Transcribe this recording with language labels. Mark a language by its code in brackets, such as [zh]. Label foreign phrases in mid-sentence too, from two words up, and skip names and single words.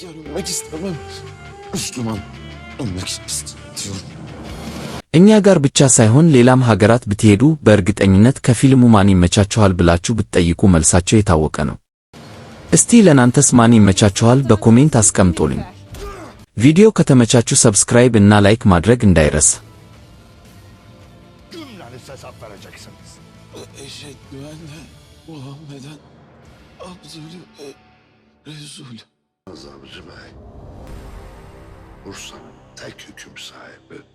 [am] እኛ ጋር ብቻ ሳይሆን ሌላም ሀገራት ብትሄዱ በእርግጠኝነት ከፊልሙ ማን ይመቻችኋል ብላችሁ ብትጠይቁ መልሳቸው የታወቀ ነው። እስቲ ለናንተስ ማን ይመቻችኋል በኮሜንት አስቀምጡልኝ። ቪዲዮ ከተመቻችሁ ሰብስክራይብ እና ላይክ ማድረግ እንዳይረሳ። [tr] Hesap vereceksiniz. [ar] أشهد أن محمدا عبده رسول. [tr] Azamcı Bey, Bursa'nın tek hüküm sahibi